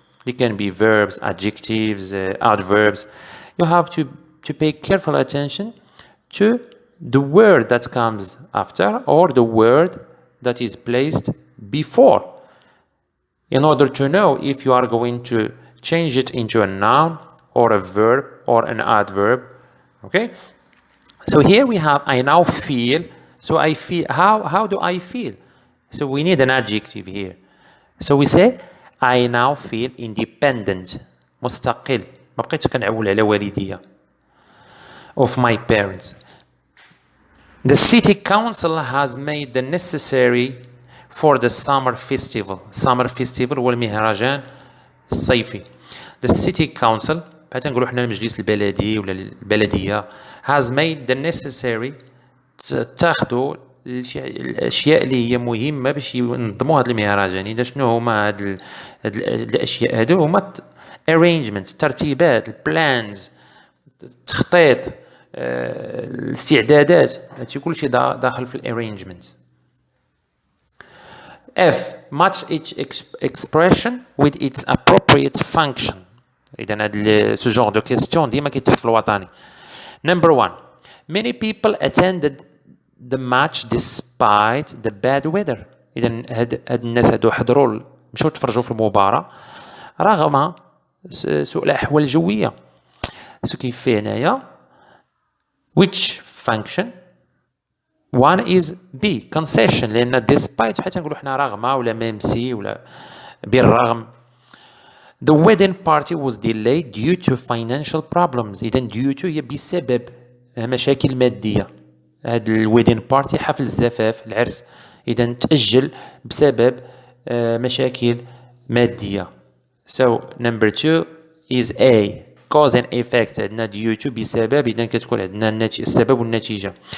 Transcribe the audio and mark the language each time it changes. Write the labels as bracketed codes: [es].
[en] They can be verbs, adjectives, adverbs. You have to pay careful attention to the word that comes after or the word that is placed before, in order to know if you are going to change it into a noun or a verb or an adverb. Okay, so here we have I now feel. So I feel, how do I feel? So we need an adjective here. So we say I now feel independent, مستقل. [ar] ما بقيتش كنعول على والديا, [en] of my parents. The city council has made the necessary for the summer festival. Summer festival [ar] هو المهرجان الصيفي. [en] The city council, [ar] بحال تنقولوا حنا المجلس البلدي ولا البلدية, [en] has made the necessary, [ar] تاخذوا الاشياء اللي هي مهمه باش ينظموا هذا المهرجان. اذا شنو هما هاد الاشياء هادو؟ هما arrangement، ترتيبات، البلانز، التخطيط، الاستعدادات، هادشي كلشي داخل في الارينجمنت. [en] F. Match each expression with its appropriate function. [ar] اذا هاد [fr] ce genre de question [ar] ديما كيتحط في الوطني. [en] Number one. Many people attended the match despite the bad weather. [ar] إذا هاد الناس هادو حضروا مشاو تفرجوا في المباراة رغم سوء الأحوال الجوية. سو كيف فيه هنايا [en] which function. one is B concession، [ar] لأن despite حتى نقولوا حنا رغم ولا ميمسي ولا بالرغم. [en] The wedding party was delayed due to financial problems. [ar] إذا due to هي بسبب مشاكل مادية. هاد الويدين بارتي حفل الزفاف العرس إذا تأجل بسبب مشاكل مادية. [en] So number 2 is A cause and effect. [ar] عندنا due to بسبب، إذا كتكون عندنا السبب والنتيجة.